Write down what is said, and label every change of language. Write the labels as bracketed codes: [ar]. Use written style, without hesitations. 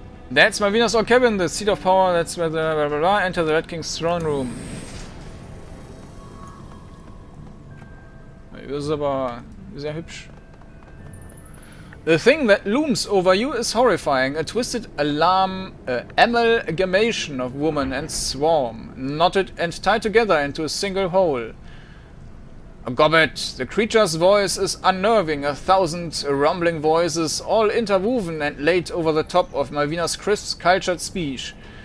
[en] That's Malvina's old cabin, the seat of power. That's where the blah blah blah. Enter the Red King's throne room. [de] Das ist aber sehr hübsch. [en] The thing that looms over you is horrifying. A twisted amalgamation of woman and swarm, knotted and tied together into a single whole. Gobbet, the creature's voice is unnerving. 1,000 rumbling voices, all interwoven and laid over the top of Malvina's crisp, cultured speech.